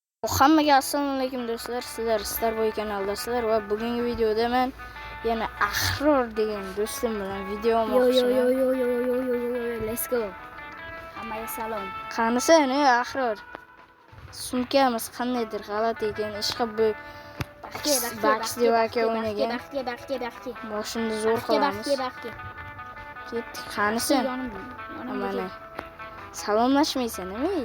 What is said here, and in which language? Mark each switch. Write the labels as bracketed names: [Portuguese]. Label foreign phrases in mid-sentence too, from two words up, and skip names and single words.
[Uzbek] Hammaga assalomu alaykum do'stlar. Sizlar Starboy kanaldasizlar va bugungi videoda men yana Ahror degan do'stim bilan video olmoqchiman. [English] Yo, let's go. [Uzbek] Hammaga salom. Qanisan, Ahror? Sumkamiz qandaydir g'alati ekan. Ishqa bu Baxti aka o'ynagan. Baxti. Boshini zo'r qilamiz. Ketdik. Qanisan? Mana. Salomlashmaysan-mi?